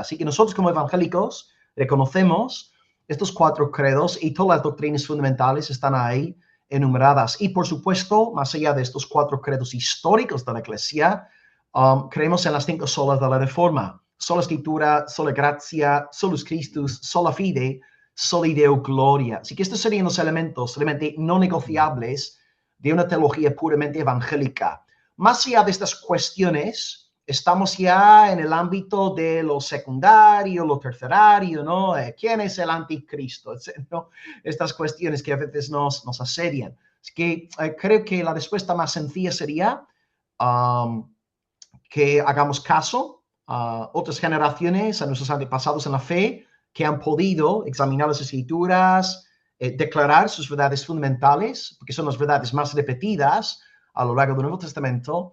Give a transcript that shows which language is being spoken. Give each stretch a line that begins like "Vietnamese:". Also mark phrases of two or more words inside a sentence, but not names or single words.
Spanish: Así que nosotros como evangélicos reconocemos estos 4 credos y todas las doctrinas fundamentales están ahí enumeradas. Y por supuesto, más allá de estos 4 credos históricos de la Iglesia, creemos en las 5 solas de la Reforma: sola Escritura,
Latin: sola gratia, solus Christus, sola fide, sola Deo gloria.
Spanish: Así que estos serían los elementos realmente no negociables de una teología puramente evangélica. Más allá de estas cuestiones, estamos ya en el ámbito de lo secundario, lo terciario, ¿no? ¿Quién es el anticristo? ¿No? Estas cuestiones que a veces nos asedian. Así que creo que la respuesta más sencilla sería que hagamos caso a otras generaciones, a nuestros antepasados en la fe, que han podido examinar las escrituras, declarar sus verdades fundamentales, porque son las verdades más repetidas a lo largo del Nuevo Testamento.